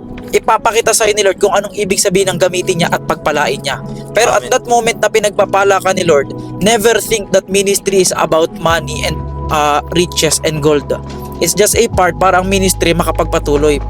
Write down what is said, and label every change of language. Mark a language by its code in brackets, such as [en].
[tl] Ipapakita sa ni Lord kung anong ibig sabihin ng gamitin niya at pagpalain niya. Pero Amen. [en] at that moment [tl] na pinagpapala ka ni Lord, [en] never think that ministry is about money and riches and gold. It's just a part [tl] para ang ministry makapagpatuloy.